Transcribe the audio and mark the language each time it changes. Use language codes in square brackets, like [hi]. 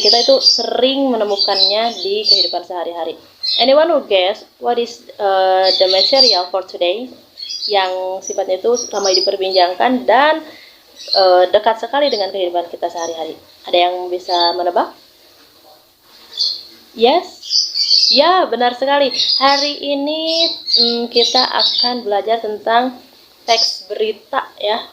[id] Kita itu sering menemukannya di kehidupan sehari-hari. [en] Anyone who guess what is the material for today? [id] Yang sifatnya itu ramai diperbincangkan dan dekat sekali dengan kehidupan kita sehari-hari. Ada yang bisa menebak? Yes? Ya, benar sekali. Hari ini kita akan belajar tentang teks berita ya.